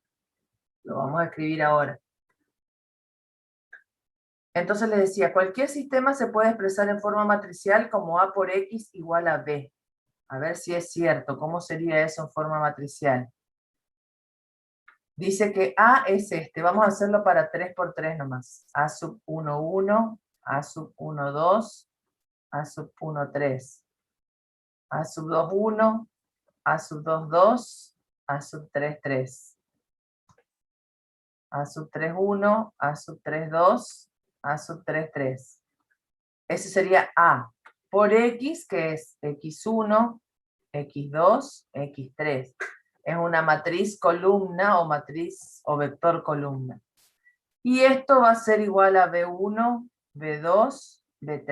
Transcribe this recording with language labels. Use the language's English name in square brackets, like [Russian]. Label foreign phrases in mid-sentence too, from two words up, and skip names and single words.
[Spanish] Lo vamos a escribir ahora. Entonces les decía, cualquier sistema se puede expresar en forma matricial como a por x igual a b. A ver si es cierto. ¿Cómo sería eso en forma matricial? Dice que a es este. Vamos a hacerlo para 3 por 3 nomás. A sub 1, 1, a sub 1, 2, a sub 1, 3. A sub 2, 1, a sub 2, 2, a sub 3, 3. A sub 3, 1, a sub 3, 2, a sub 3, 3. Ese sería A por X, que es X1, X2, X3. Es una matriz columna o matriz o vector columna. Y esto va a ser igual a B1, B2, B3.